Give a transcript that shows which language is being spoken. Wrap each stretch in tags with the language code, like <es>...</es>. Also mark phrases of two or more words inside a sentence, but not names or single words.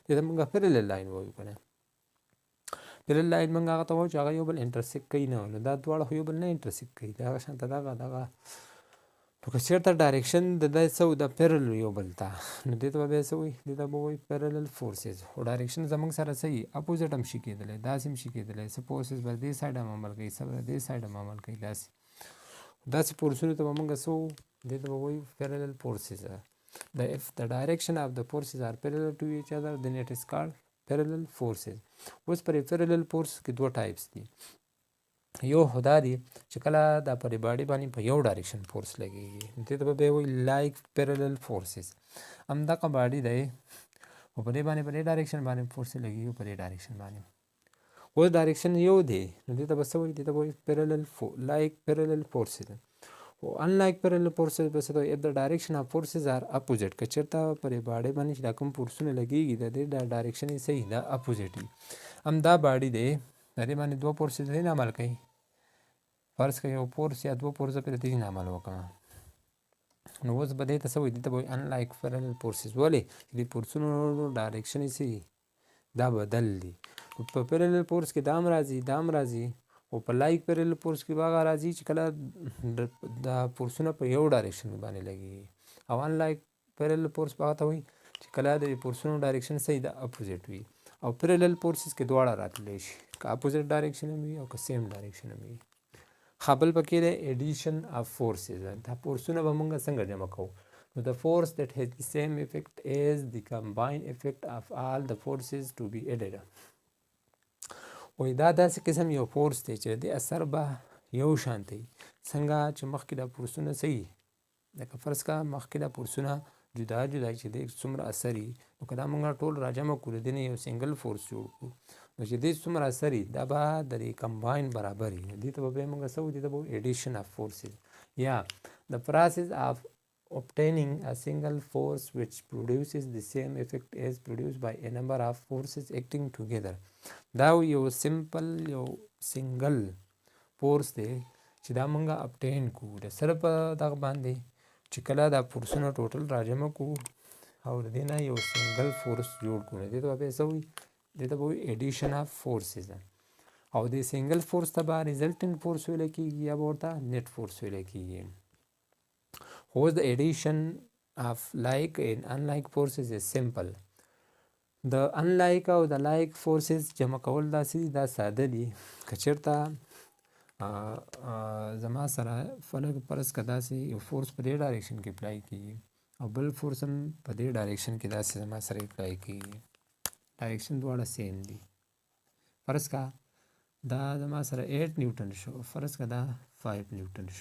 <ps>دې ته موږ</ps> <en>parallel line</en> <ps>وایو که نه.</ps> <en>parallel line</en> <ps>موږ هغه ته وایو چې هغه یو بل انټرسیکټ کوي نه، نو دا دواړه خو یو بل نه انټرسیکټ کوي، دا هغه شان ته دغه نو که چېرته ډایرکشن د دې څه و د پیرلل یو بل ته، نو دې ته به بیا څه وایي، دې ته به وایي</ps> <en>parallel forces.</en> <ps>خو ډایرکشن زموږ سره څه وي، اپوزیټ هم شي کېدلی، داسې هم شي کېدلی، څه فورسز به دې سایډ هم عمل کوي، څه به دې سایډ هم عمل کوي، داسې فورسونو ته به موږ څه وو، دې ته به وایو</ps> <en>parallel forces. If the direction of the forces are parallel to each other then it is called parallel forces.</en> <ps>اوس پر</ps> <en>parallel force</en> <ps>کې دوه ټایپس دي. یو خدا دی چې کله دا پر باډي باندې په یو ډایرکشن فورس لګیږي، دې ته به وایي</ps> <en>like parallel forces.</en> <ps>همدغه باډي دی او په دې باندې په دې ډایرکشن باندې فورس لګیږي، په دې ډایرکشن باندې اوس ډایرکشن یو دی، نو دې ته به څه وایي، دې ته به وایي</ps> <en>parallel like parallel forces.</en> <ps>او</ps> <en>unlike parallel forces</en> <ps>به څه ته وایي،</ps> <en>if the direction of forces are opposite.</en> <ps>که چېرته پرې باډۍ باندې چې دا کوم فورسونه لګېږي د دې دا ډایرکشن یې صحیح دا اپوزیټ وي. همدا باډي دی د دې باندې دوه فورسز نه عمل کوي، فرض کړئ یو فورس یا دوه فورسه پرې دې نه عمل وکړه، نو اوس به دې ته څه وایي، دې ته به وایي</ps> <en>unlike parallel forces.</en> <ps>ولې چې دې فورسونو ډایرکشن یې صحیح دا بدل دي. په</ps> <en>parallel force</en> <ps>کې دا هم راځي دا هم راځي، او په</ps> <en>like parallel force</en> <ps>کې به هغه راځي چې کله دا فورسونه په یو ډایرکشن باندې لګېږي، او</ps> <en>unlike parallel force</en> <ps>به هغه ته وایي چې کله د فورسونو ډایرکشن صحیح د اپوزیټ وي. او</ps> <en>parallel forces</en> <ps>کې دواړه راتلی شي، که</ps> <en>opposite direction</en> <ps>هم وي او که</ps> <en>same direction</en> <ps>هم وي. خبل پکې دی</ps> <en>addition of forces.</en> <ps>دا فورسونه به موږ څنګه جمع کوو، نو</ps> <en>the force that has the same effect as the combined effect of all the forces to be added.</en> <ps>وایي دا داسې قسم یو فورس دی چې د اثر به یو شان دی، څنګه چې مخکې دا فورسونه صحیح، لکه فرض کړه مخکې دا فورسونه جدا جدا چې دی څومره اثر وي، نو که دا موږ ټول راجمع کړو د دې نه یو</ps> <en>single force</en> <ps>جوړ کړو، نو چې دې څومره اثر وي دا به د دې کمباین برابر وي. دې ته به بیا موږ څه وایو، دې ته به وایو</ps> <en>addition of forces. یا the process of obtaining a single force which produces the same effect as produced by a number of forces acting together.</en> <ps>دا یو سمپل یو</ps> <en>single force</en> <ps>دی چې دا موږ اپټین کوو د سره په دغه باندې چې کله دا فورسونه ټوټل راجمع کوو او د دې نه یو</ps> <en>single force</en> <ps>جوړ کړو، دې ته به څه وایي، دې ته به وایي</ps> <en>addition of forces.</en> <ps>او د</ps> <en>single force</en> <ps>ته به</ps> <en>resultant force</en> <ps>ویلی کېږي یا به ورته</ps> <en>net force</en> <ps>ویلی کېږي. خو د</ps> <en>addition of like and unlike forces is simple.</en> <ps>د unlike او د</ps> <en>like forces</en> <ps>جمع کول داسې دي، دا ساده دي. که چېرته زما سره فرض که داسې یو فورس په دې ډایرکشن کې اپلای کېږي او بل فورس هم په دې ډایرکشن کې داسې زما سره اپلای کېږي، ډایرکشن دواړه سیم دي. فرض که دا زما سره 8 نیوټن شو، فرض که دا 5 نیوټن شو.</ps>